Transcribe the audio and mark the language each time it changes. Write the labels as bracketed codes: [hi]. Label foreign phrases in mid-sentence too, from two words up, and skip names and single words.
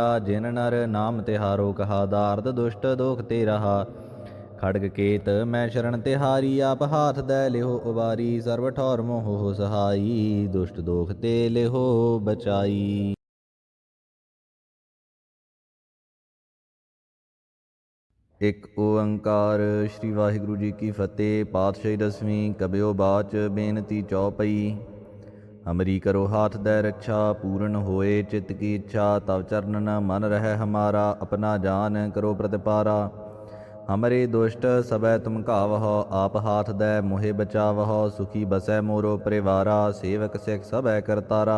[bra] जिन नर नाम तिहारो कहा दार्द दुष्ट दोख ते रहा। खड़ग केत मैं शरण तिहारी आप हाथ दै लिहो उबारी। सर्व ठौर मोह हो सहाई दुष्ट दोख ते लिहो बचाई। [pa] ਇੱਕ ਓਅੰਕਾਰ ਸ੍ਰੀ ਵਾਹਿਗੁਰੂ ਜੀ ਕੀ ਫਤਹਿ। ਪਾਤਿਸ਼ਾਹੀ ਦਸਵੀਂ ਕਬਿਯੋ ਬਾਚ ਬੇਨਤੀ ਚੌਪਈ। [bra] हमरी करो हाथ दै रक्षा पूर्ण होए चित्त की इच्छा। तब चरणन मन रह हमारा अपना जान करो प्रतिपारा। हमरे दुष्ट सबै तुम कावहो आप हाथ दै मोहे बचावहो। सुखी बसै मोरो परिवारा सेवक सिख सबै करतारा।